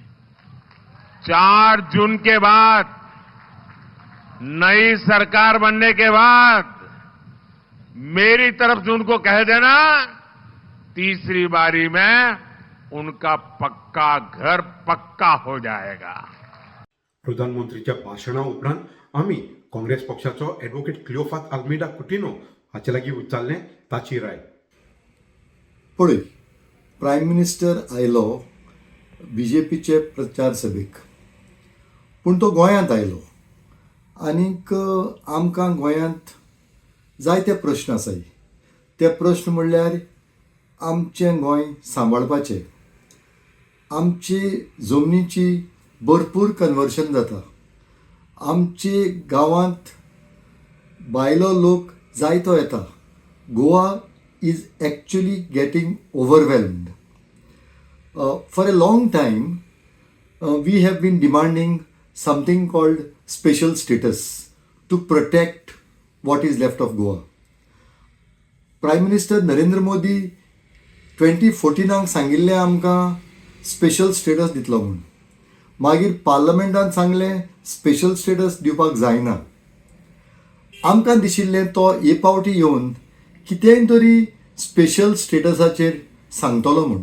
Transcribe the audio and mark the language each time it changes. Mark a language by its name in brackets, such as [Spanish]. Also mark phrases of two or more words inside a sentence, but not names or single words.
[Hindi] 4 जून के बाद, नई सरकार बनने के बाद मेरी तरफ से उनको कह देना, तीसरी बारी में उनका पक्का घर पक्का हो जाएगा। [Konkani] प्रधानमंत्रीच्या भाशणा उपरांत आमी काँग्रेस पक्षाचो ॲडव्होकेट क्लिओफास आल्मेदा कुटिनो हाचे लागीं विचारलें ताची राय. पळय, [English] prime minister [Konkani] आयलो BJPचे प्रचार सभेक, पूण तो गोंयांत आयलो आनीक आमकां गोंयांत जायते प्रश्न आसाय. ते प्रश्न म्हणल्यार आमचें गोंय सांबाळपाचें, आमची जमनीची भरपूर कन्वर्शन जाता, आमची गांवांत भायलो लोक जायतो येता. [English] गोवा is actually getting overwhelmed. For a long time, we have been demanding something called special status to protect what is left of Goa. Prime Minister [Konkani] Narendra Modi 2014 सांगिल्लें आमकां [English] special status [Konkani] दितलो म्हणून. मागीर पार्लमेंटान सांगलें [English] special status [Konkani] दिवपाक जायना. आमकां दिशिल्लें तो हे पावटी येवन कितेंय तरी स्पेशल स्टेटसाचेर सांगतलो म्हूण.